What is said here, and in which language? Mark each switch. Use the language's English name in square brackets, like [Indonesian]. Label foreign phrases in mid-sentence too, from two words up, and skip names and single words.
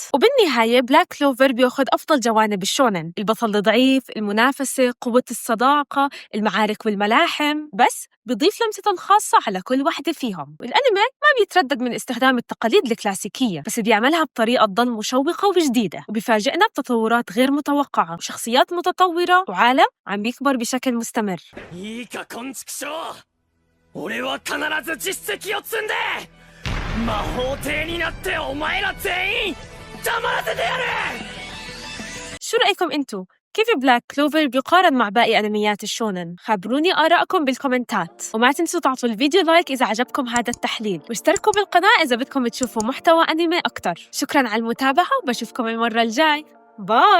[Arabic] وبالنهاية بلاك كلوفر بياخد أفضل جوانب الشونن، البطل الضعيف، المنافسة، قوة الصداقة، المعارك والملاحم، بس بيضيف لمسته الخاصة على كل واحدة فيهم. والأنمي ما بيتردد من استخدام التقاليد الكلاسيكية، بس بيعملها بطريقة تضل مشوقة وجديدة، وبيفاجئنا بتطورات غير متوقعة وشخصيات متطورة وعالم عم بيكبر بشكل مستمر. [Japanese] いいかこんちくしょう。俺は必ず実績を積んで魔法帝になってお前ら全員黙らせてやる。 [Arabic] شو رأيكم انتو؟ كيف بلاك كلوفر بيقارن مع باقي أنميات الشونن؟ خبروني آراءكم بالكومنتات، وما تنسوا تعطوا الفيديو لايك إذا عجبكم هذا التحليل، واشتركوا بالقناة إذا بدكم تشوفوا محتوى أنمي أكتر. شكراً على المتابعة، وبشوفكم المرة الجاي.